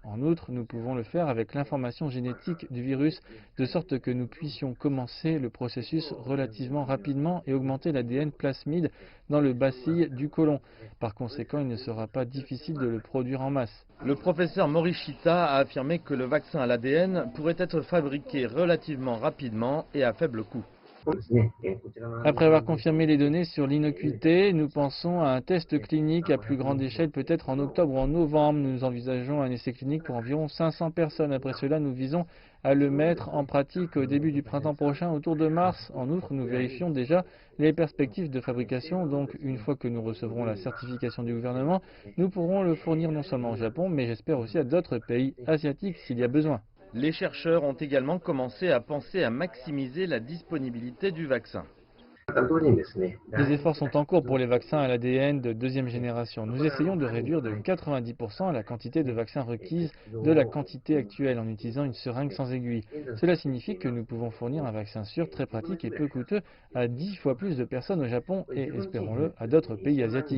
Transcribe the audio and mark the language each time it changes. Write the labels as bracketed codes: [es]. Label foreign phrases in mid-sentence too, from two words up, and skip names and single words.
[fr] En outre, nous pouvons le faire avec l'information génétique du virus, de sorte que nous puissions commencer le processus relativement rapidement et augmenter l'ADN plasmide dans le bacille du côlon. Par conséquent, il ne sera pas difficile de le produire en masse. Le professeur Morishita a affirmé que le vaccin à l'ADN pourrait être fabriqué relativement rapidement et à faible coût. [ja] そうですね、こちらの [fr] Après avoir confirmé les données sur l'innocuité, nous pensons à un test clinique à plus grande échelle, peut-être en octobre ou en novembre. Nous envisageons un essai clinique pour environ 500 personnes. Après cela, nous visons à le mettre en pratique au début du printemps prochain, autour de mars. En outre, nous vérifions déjà les perspectives de fabrication. Donc, une fois que nous recevrons la certification du gouvernement, nous pourrons le fournir non seulement au Japon, mais j'espère aussi à d'autres pays asiatiques s'il y a besoin. Les chercheurs ont également commencé à penser à maximiser la disponibilité du vaccin. [ja] と同時にですね、 [fr] Des efforts sont en cours pour les vaccins à l'ADN de deuxième génération. Nous essayons de réduire de 90% la quantité de vaccins requise de la quantité actuelle en utilisant une seringue sans aiguille. Cela signifie que nous pouvons fournir un vaccin sûr, très pratique et peu coûteux à 10 fois plus de personnes au Japon et, espérons-le, à d'autres pays asiatiques.